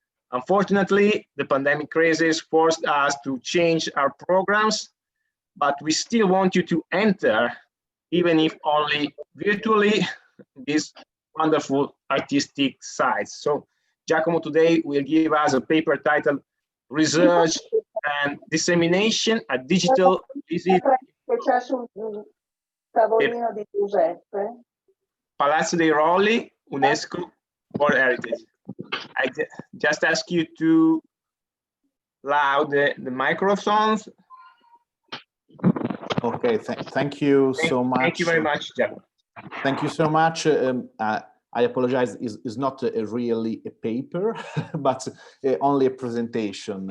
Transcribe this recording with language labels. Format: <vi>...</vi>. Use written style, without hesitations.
<en>Unfortunately, the pandemic crisis forced us to change our programs, but we still want you to enter, even if only virtually, these wonderful artistic sites. So Giacomo today will give us a paper titled Research and Dissemination, a Digital Visit.</en> <it>C'è sul tavolino di Giuseppe.</it> <en>Palazzo dei Rolli, UNESCO World Heritage. I just ask you to loud the microphones. Okay, thank you so much. Thank you very much, Giacomo. Thank you so much. I apologize, it's not really a paper, but only a presentation.</en>